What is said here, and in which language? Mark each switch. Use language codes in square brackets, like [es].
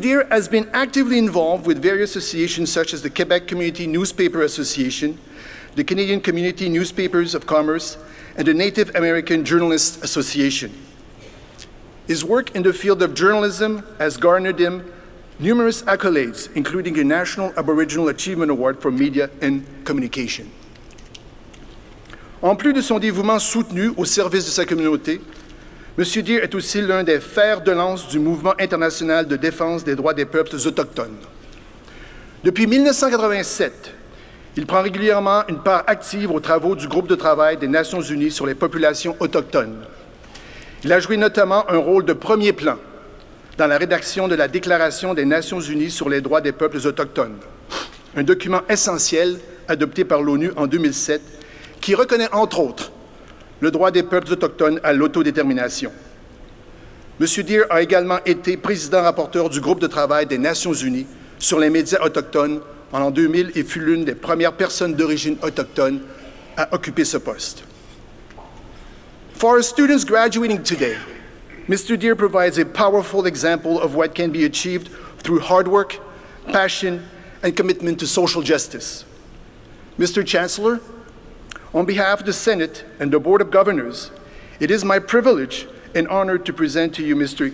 [en] Deer has been actively involved with various associations such as the Quebec Community Newspaper Association, the Canadian Community Newspapers of Commerce, and the Native American Journalists Association. His work in the field of journalism has garnered him numerous accolades, including the National Aboriginal Achievement Award for Media and Communication. [fr] En plus de son dévouement soutenu au service de sa communauté, M. Deer est aussi l'un des fers de lance du mouvement international de défense des droits des peuples autochtones. Depuis 1987, il prend régulièrement une part active aux travaux du groupe de travail des Nations Unies sur les populations autochtones. Il a joué notamment un rôle de premier plan dans la rédaction de la Déclaration des Nations Unies sur les droits des peuples autochtones, un document essentiel adopté par l'ONU en 2007 qui reconnaît, entre autres, le droit des peuples autochtones à l'autodétermination. M. Deer a également été président-rapporteur du groupe de travail des Nations Unies sur les médias autochtones en l'an 2000 et fut l'une des premières personnes d'origine autochtone à occuper ce poste. [en] For our students graduating today, Mr. Deer provides a powerful example of what can be achieved through hard work, passion, and commitment to social justice. Mr. Chancellor, on behalf of the Senate and the Board of Governors, it is my privilege and honor to present to you Mr.